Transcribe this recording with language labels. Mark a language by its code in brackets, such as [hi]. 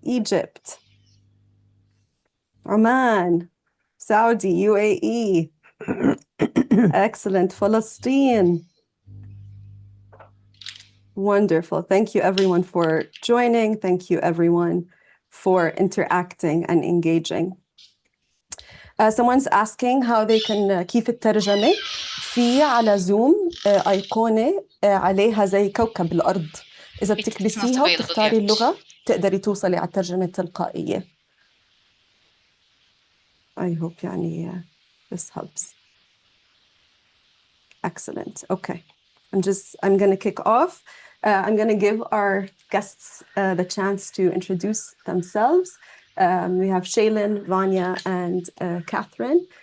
[en] Egypt, Oman, Saudi, UAE. Excellent. Palestine. Wonderful. Thank you everyone for joining. Thank you everyone for interacting and engaging. Someone's asking how they can [ar] كيف الترجمة. في على زوم أيقونة عليها زي كوكب الأرض. إذا بتكبسيها وتختاري اللغة تقدري توصلي على الترجمة التلقائية. [en] I hope يعني this helps. Excellent. Okay. I'm going to kick off. I'm going to give our guests the chance to introduce themselves. We have Shaylin, Rania, and Catherine.